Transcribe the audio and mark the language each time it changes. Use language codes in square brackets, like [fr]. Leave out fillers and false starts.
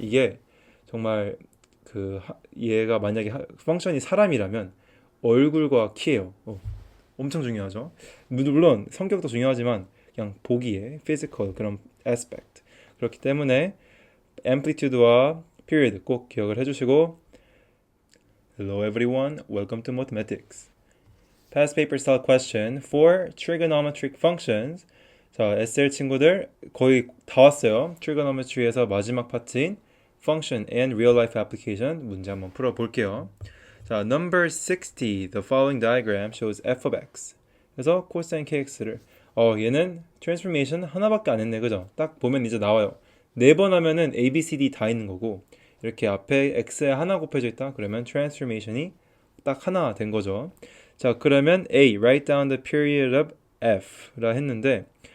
[ko] 이게 정말 얘가 만약에 펑션이 사람이라면 얼굴과 키예요. 엄청 중요하죠. 물론 성격도 중요하지만 그냥 보기에 physical 그런 aspect 그렇기 때문에 amplitude와 period 꼭 기억을 해주시고 [en] Hello everyone, welcome to mathematics. Past paper style question for trigonometric functions. [ko] 자, SL 친구들 거의 다 왔어요. trigonometry에서 마지막 파트인 [en] function and real life application [ko] 문제 한번 풀어볼게요. [en] 자, number 60, the following diagram shows f of x. [ko] 그래서 cosine kx를 얘는 transformation 하나밖에 안 했네, 그죠? 딱 보면 이제 나와요. 4번 하면은 a, b, c, d 다 있는 거고 이렇게 앞에 x에 하나 곱해져 있다. 그러면 transformation이 딱 하나 된 거죠. 자, 그러면 a, [en] write down the period of f [ko] 라 했는데